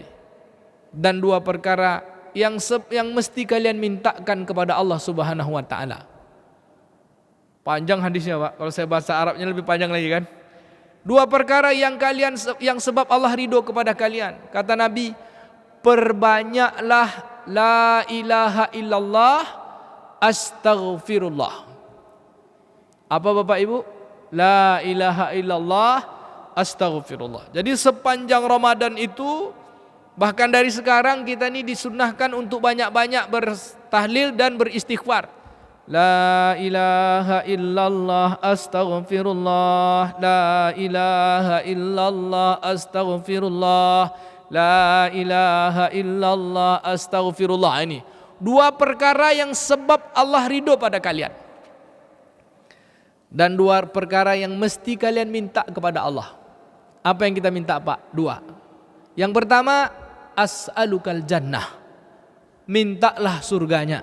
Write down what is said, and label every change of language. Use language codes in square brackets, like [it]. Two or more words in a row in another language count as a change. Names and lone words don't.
[id] Dan 2 perkara yang mesti kalian mintakan kepada Allah [ar] سبحانه وتعالى. [id] Panjang hadisnya, Pak. Kalau saya bahasa Arabnya lebih panjang lagi kan. 2 perkara yang sebab Allah ridho kepada kalian. Kata Nabi, perbanyaklah [ar] لا إله إلا الله أستغفر الله. [id] Apa Bapak Ibu? [ar] لا إله إلا الله أستغفر الله. [id] Jadi sepanjang Ramadan itu, bahkan dari sekarang kita ini disunnahkan untuk banyak-banyak bertahlil dan beristighfar. [ar] لا إله إلا الله أستغفر الله. لا إله إلا الله أستغفر الله. لا إله إلا الله أستغفر الله. [id] Ini 2 perkara yang sebab Allah ridho pada kalian. Dan 2 perkara yang mesti kalian minta kepada Allah. Apa yang kita minta, Pak? 2. Yang pertama, [ar] أسألك الجنة, [id] mintalah surganya.